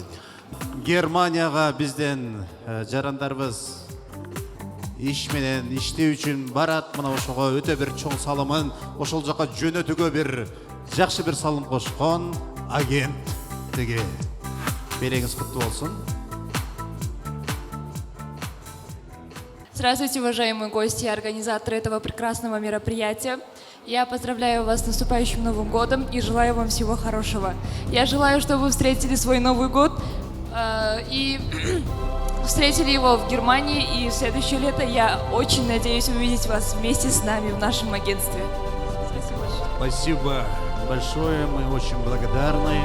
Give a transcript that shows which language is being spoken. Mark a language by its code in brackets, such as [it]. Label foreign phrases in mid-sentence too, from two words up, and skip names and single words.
[ky] Германияга бизден жарандарыбыз иш менен иштөө үчүн барат. Мына ошого өтө бир чоң салымын ошол жака жөнөтүүгө бир жакшы бир салым кошкон агенттиги. Береңиз куттуу болсун. [ru] Здравствуйте, уважаемые гости и организаторы этого прекрасного мероприятия. Я поздравляю вас с наступающим Новым годом и желаю вам всего хорошего. Я желаю, чтобы вы встретили свой Новый год и встретили его в Германии. И в следующее лето я очень надеюсь увидеть вас вместе с нами в нашем агентстве. Спасибо большое. Спасибо большое, мы очень благодарны.